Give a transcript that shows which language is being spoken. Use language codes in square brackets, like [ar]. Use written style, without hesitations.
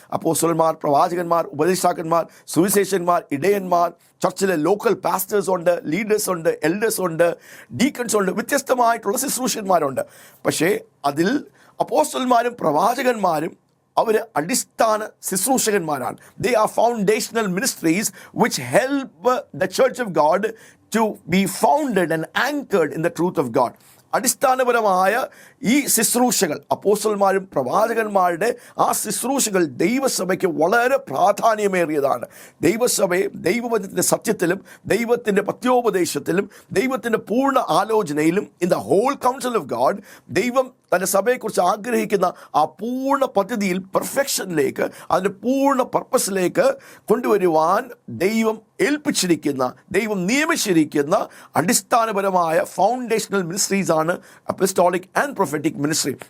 [ml] അപ്പോസ്തലന്മാർ, പ്രവാചകന്മാർ, ഉപദേശാക്കന്മാർ, സുവിശേഷന്മാർ, ഇടയന്മാർ, ചർച്ചിലെ local pastors ഉണ്ട്, leaders ഉണ്ട്, എൽഡേഴ്സ് ഉണ്ട്, ഡീക്കൺസ് ഉണ്ട്, വ്യത്യസ്തമായിട്ടുള്ള ശുശ്രൂഷന്മാരുണ്ട്. പക്ഷേ അതിൽ അപ്പോസ്തലന്മാരും പ്രവാചകന്മാരും അവർ അടിസ്ഥാന ശുശ്രൂഷകന്മാരാണ്. [en] They are foundational ministries which help the church of God to be founded and anchored in the truth of God. [ml] അടിസ്ഥാനപരമായ ഈ ശുശ്രൂഷകൾ, അപ്പോസ്തലന്മാരും പ്രവാചകന്മാരുടെ ആ ശുശ്രൂഷകൾ ദൈവസഭയ്ക്ക് വളരെ പ്രാധാന്യമേറിയതാണ്. ദൈവസഭയെ ദൈവവചനത്തിൻ്റെ സത്യത്തിലും ദൈവത്തിൻ്റെ പത്യോപദേശത്തിലും ദൈവത്തിൻ്റെ പൂർണ്ണ ആലോചനയിലും [en] in the whole council of God [ml] ദൈവം തൻ്റെ സഭയെക്കുറിച്ച് ആഗ്രഹിക്കുന്ന ആ പൂർണ്ണ പദ്ധതിയിൽ, പെർഫെക്ഷനിലേക്ക്, അതിൻ്റെ പൂർണ്ണ പർപ്പസിലേക്ക് കൊണ്ടുവരുവാൻ ദൈവം ഏൽപ്പിച്ചിരിക്കുന്ന, ദൈവം നിയമിച്ചിരിക്കുന്ന അടിസ്ഥാനപരമായ ഫൗണ്ടേഷണൽ മിനിസ്ട്രീസ് ആണ് [en] Apostolic and prophetic ministry.